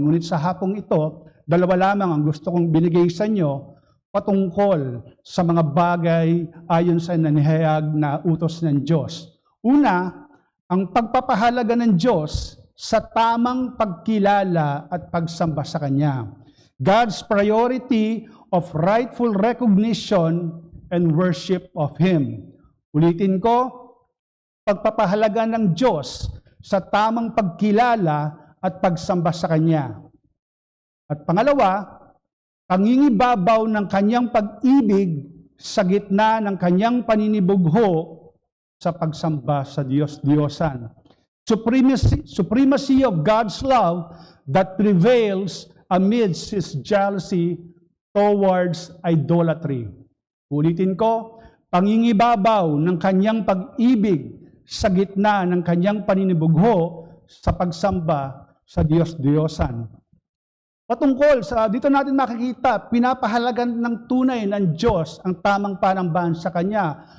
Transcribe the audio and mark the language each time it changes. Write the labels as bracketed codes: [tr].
[tl] Ngunit sa hapong ito, dalawa lamang ang gusto kong binigay sa inyo patungkol sa mga bagay ayon sa nanihayag na utos ng Diyos. Una, ang pagpapahalaga ng Diyos sa tamang pagkilala at pagsamba sa Kanya. [en] God's priority of rightful recognition and worship of Him. [tl] Ulitin ko, pagpapahalaga ng Diyos sa tamang pagkilala at pagsamba sa Kanya. At pangalawa, pangingibabaw ng Kanyang pag-ibig sa gitna ng Kanyang paninibugho sa pagsamba sa Diyos-Diyosan. [en] Supremacy of God's love that prevails amidst His jealousy towards idolatry. [tl] Ulitin ko, pangingibabaw ng Kanyang pag-ibig sa gitna ng Kanyang paninibugho sa pagsamba sa Diyos-Diyosan. Patungkol sa dito natin makikita, pinapahalagan ng tunay ng Diyos ang tamang panambahan sa Kanya.